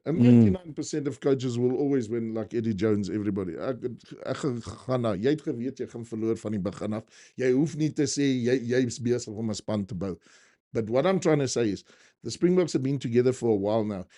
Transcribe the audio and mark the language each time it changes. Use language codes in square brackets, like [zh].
[en] And 99% of coaches will always win, like Eddie Jones, everybody. [af] Ek gaan nou, jy het geweet, jy gaan verloor van die begin af. Jy hoef nie te sê, jy is besig om 'n span te bou. [en] But what I'm trying to say is, the Springboks have been together for a while now.